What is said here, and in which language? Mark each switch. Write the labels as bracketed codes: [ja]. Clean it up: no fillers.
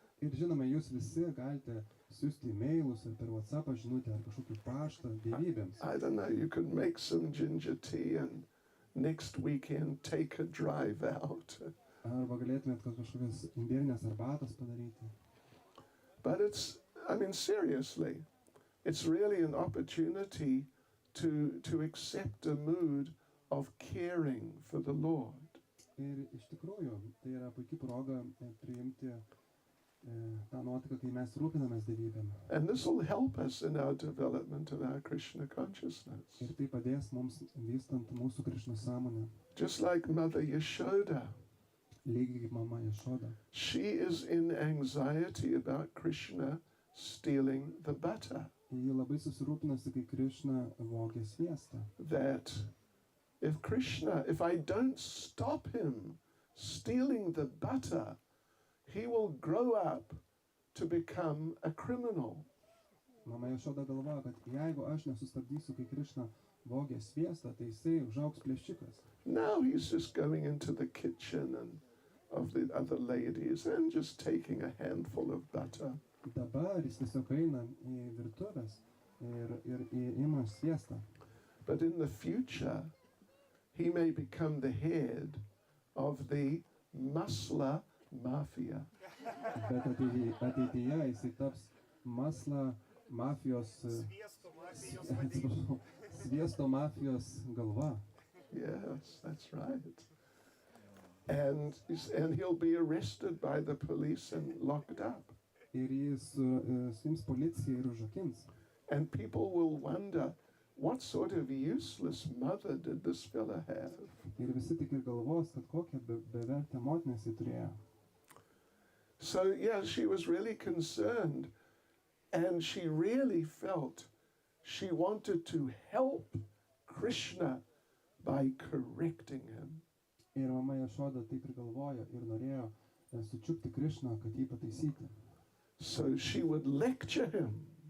[lt] Ir žinoma, jūs visi galite siųsti e-mailus ir per WhatsAppą žinutę ar kažkokį paštą dievybėms. [en] I don't know, you could make some ginger tea and next weekend take a drive out. [lt] Arba galėtumėt kažkokias imbierinės arbatos padaryti. [en] But it's, I mean, seriously, it's really an opportunity to accept a mood of caring for the Lord. [lt] Ir iš tikrųjų, tai yra puikia proga priimti tą nuotaiką, kai mes rūpinamės dievybėm. [en] And this will help us in our development of our Krishna consciousness. [lt] Ir tai padės mums vystant mūsų Krišnos sąmonę. [en] Just like Mother Yashoda. [lt] Lygiai kaip mama Yashoda. [en] She is in anxiety about Krishna stealing the butter. [lt] Ji labai susirūpinasi, kai Krishna vogė sviestą. [en] That if I don't stop him stealing the butter, he will grow up to become a criminal. [lt] Mama Yashoda galvoja, kad jeigu aš nesustabdysiu, kai Krishna vogė sviestą, tai jisai užaugs plėšikas. [en] Now he's just going into the kitchen and of the other ladies and just taking a handful of butter. [lt] Dabar jis tiesiog eina į virtuvės ir ima sviestą. [en] But in the future, he may become the head of the Musla mafia. [lt] Bet ateityje jisai taps Masla mafijos, atsiprašau, sviesto mafijos galva. [en] Yes, that's right. And he'll be arrested by the police and locked up. [lt] Ir jis suims policiją ir užrakins. [en] And people will wonder, what sort of useless mother did this fella have? [lt] Ir visi tik ir galvos, kad kokią bevertę motiną jisai turėjo. [en] So, yeah, she was really concerned, and she really felt she wanted to help Krishna by correcting him. [lt] Ir mama Jašoda taip ir galvojo ir norėjo sučiupti Krišną, kad jį pataisyti. [en] So she would lecture him.